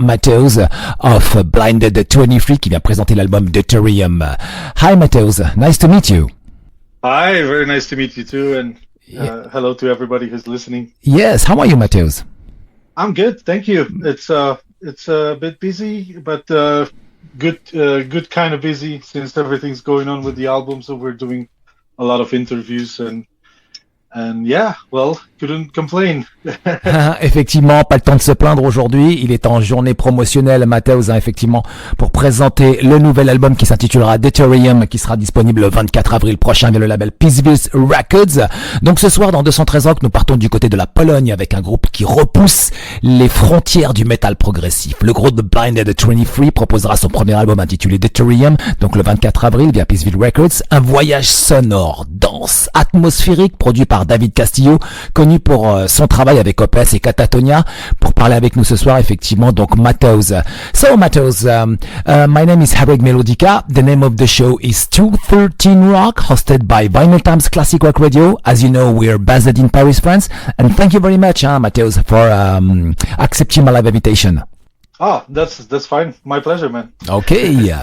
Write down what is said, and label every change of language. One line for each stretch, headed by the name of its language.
French: Mateusz of Blindead 23 qui vient présenter l'album Deuterium.
English: Hi Mateusz, nice to meet you. Hi, very nice to meet you too, and hello to everybody who's listening. Yes, how are you, Mateusz? I'm good, thank you. It's a bit busy, but good kind of busy since everything's going on with the album. So we're doing a lot of interviews and yeah, well, couldn't complain.
French: Effectivement, pas le temps de se plaindre aujourd'hui. Il est en journée promotionnelle, Mateusz, effectivement, pour présenter le nouvel album qui s'intitulera Deuterium, qui sera disponible le 24 avril prochain via le label Peaceville Records. Donc ce soir, dans 213 Rock, nous partons du côté de la Pologne avec un groupe qui repousse les frontières du métal progressif. Le groupe Blindead 23 proposera son premier album intitulé Deuterium, donc le 24 avril via Peaceville Records. Un voyage sonore, dense, atmosphérique, produit par David Castillo, connu pour son travail avec Peut et Catatonia. Pour parler avec nous ce soir, effectivement, donc Mateusz.
English: So Mateusz, my name is Harrag Melodica. The name of the show is 213 Rock, hosted by Vinylestimes Classic Rock Radio. As you know, we are based in Paris, France. And thank you very much, Mateusz, for accepting my live invitation. Oh, that's fine. My pleasure, man. Okay.